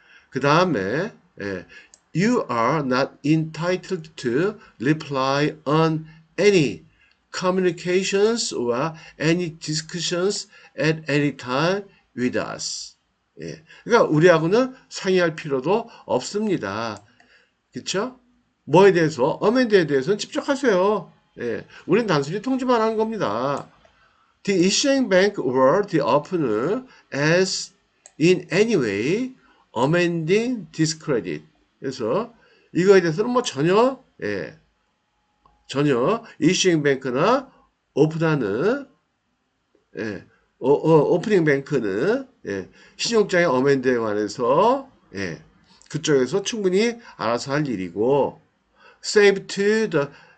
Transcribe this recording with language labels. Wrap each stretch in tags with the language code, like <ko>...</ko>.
<ko>그 다음에</ko> <en>You are not entitled to reply on any communications or any discussions at any time with us.</en> <ko>그러니까 우리하고는 상의할 필요도 없습니다. 그렇죠? 뭐에 대해서? 어멘드에 대해서는 집중하세요. 우린 단순히 통지만 하는 겁니다.</ko> <en>The issuing bank or the opener as in any way amending this credit.</en> <ko>그래서 이거에 대해서는 뭐 전혀</ko> <en>issuing bank</en> <ko>나 오픈하는 오프닝 뱅크는 신용장의 어멘드에 관해서 그쪽에서 충분히 알아서 할 일이고</ko> <en>save to the</en>